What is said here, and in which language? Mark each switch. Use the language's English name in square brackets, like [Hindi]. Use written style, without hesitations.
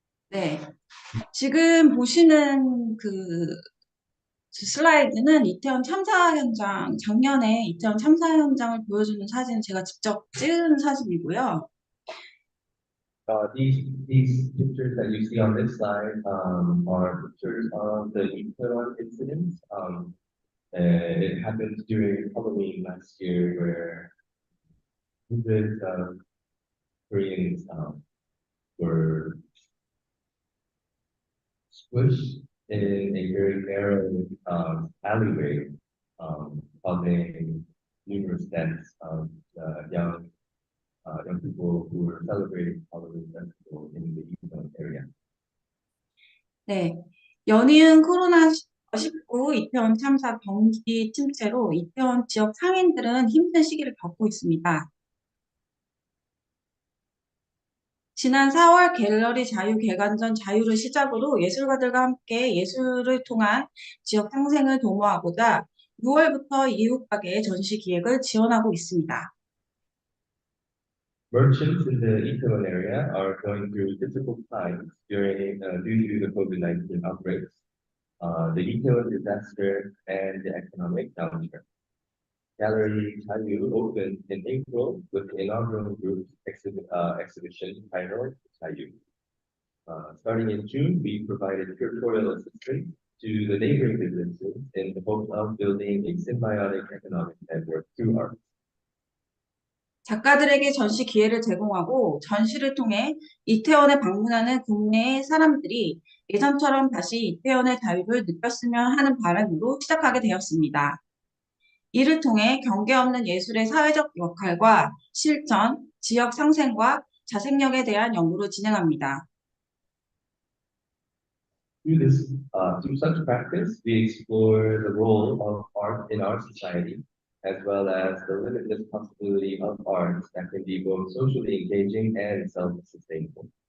[Korean] 네, 지금 보시는 그 슬라이드는 이태원 참사 현장, 작년에 이태원 참사 현장을 보여주는 사진, 제가 직접 찍은 사진이고요. [English] These pictures that you see on this slide are pictures of the Itaewon incident. It happened during Halloween last year, where hundreds of Koreans were squished in a very narrow alleyway, causing numerous deaths of young people who were celebrating Halloween festival in the Itaewon area. [Korean] 네, 연이은 코로나19 이태원 참사 경기 침체로 이태원 지역 상인들은 힘든 시기를 겪고 있습니다. 지난 4월 갤러리 자유 개관전 자유를 시작으로 예술가들과 함께 예술을 통한 지역 상생을 도모하고자 6월부터 이웃가게 전시 기획을 지원하고 있습니다. [English] Merchants in the Itaewon area are going through difficult times due to the COVID-19 outbreaks, the Itaewon disaster, and the economic downturn. Gallery Chayu opened in April with the inaugural group exhibition titled Chayu. Starting in June, we provided curatorial assistance to the neighboring businesses in the hope of building a symbiotic economic network through art. [Korean] 작가들에게 전시 기회를 제공하고 전시를 통해 이태원에 방문하는 국내의 사람들이 예전처럼 다시 이태원의 자유를 느꼈으면 하는 바람으로 시작하게 되었습니다. 이를 통해 경계 없는 예술의 사회적 역할과 실천, 지역 상생과 자생력에 대한 연구를 진행합니다. [English] Through such practice, we explore the role of art in our society, as well as the limitless possibility of art that can be both socially engaging and self-sustainable.